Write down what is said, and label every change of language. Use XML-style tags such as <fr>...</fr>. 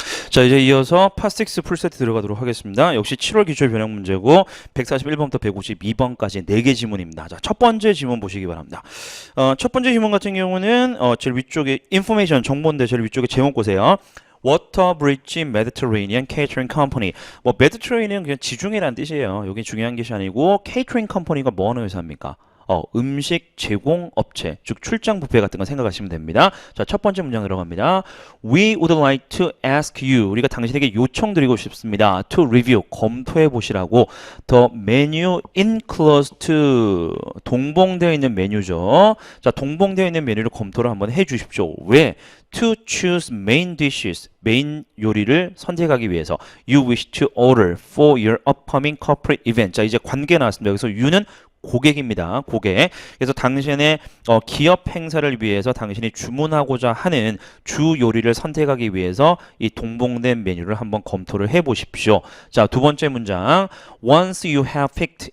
<ko>자, 이제 이어서 파6 풀세트 들어가도록 하겠습니다. 역시 7월 기출 변형 문제고 141번부터 152번까지 4개 지문입니다. 자, 첫 번째 지문 보시기 바랍니다. 첫 번째 지문 같은 경우는 제일 위쪽에 인포메이션 정보인데 제일 위쪽에 제목 보세요.</ko> <en>Water Bridge Mediterranean Catering Company.</en> <ko>뭐 메디터레이니언 그냥 지중해라는 뜻이에요. 여기 중요한 것이 아니고 Catering Company가 뭐 하는 회사입니까? 음식 제공 업체, 즉 출장 뷔페 같은 거 생각하시면 됩니다. 자, 첫 번째 문장 들어갑니다.</ko> <en>We would like to ask you.</en> <ko>우리가 당신에게 요청드리고 싶습니다.</ko> <en>To review.</en> <ko>검토해 보시라고.</ko> <en>The menu enclosed to.</en> <ko>동봉되어 있는 메뉴죠. 자, 동봉되어 있는 메뉴를 검토를 한번 해 주십시오. 왜?</ko> <en>To choose main dishes.</en> <ko>메인 요리를 선택하기 위해서.</ko> <en>You wish to order for your upcoming corporate event.</en> <ko>자, 이제 관계 나왔습니다. 여기서 you는 고객입니다. 고객. 그래서 당신의 기업 행사를 위해서 당신이 주문하고자 하는 주 요리를 선택하기 위해서 이 동봉된 메뉴를 한번 검토를 해 보십시오. 자, 두 번째 문장.</ko> <en>Once you have picked.</en>